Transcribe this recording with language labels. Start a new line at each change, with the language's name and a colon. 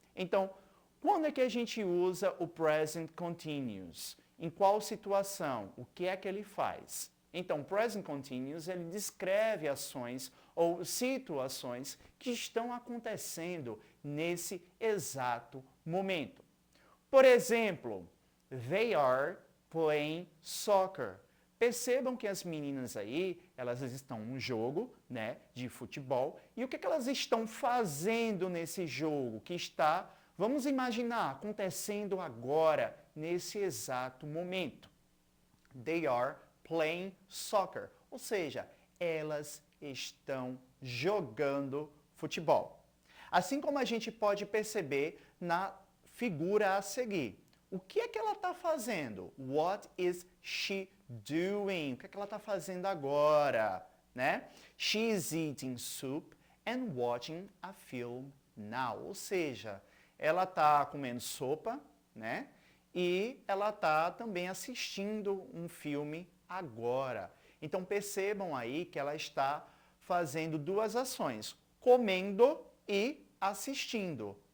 Portuguese: Então, quando é que a gente usa o present continuous? Em qual situação? O que é que ele faz? Então, o present continuous, ele descreve ações ou situações que estão acontecendo nesse exato momento. Por exemplo,
English: they are playing soccer.
Portuguese: Percebam que as meninas aí, elas estão num jogo, né, de futebol, e o que elas estão fazendo nesse jogo que está, vamos imaginar, acontecendo agora, nesse exato momento.
English: They are playing soccer,
Portuguese: ou seja, elas estão jogando futebol. Assim como a gente pode perceber na figura a seguir. O que é que ela está fazendo?
English: What is she doing?
Portuguese: O que é que ela está fazendo agora? Né?
English: She is eating soup and watching a film now.
Portuguese: Ou seja, ela está comendo sopa, né? E ela está também assistindo um filme agora. Então percebam aí que ela está fazendo duas ações, comendo e assistindo.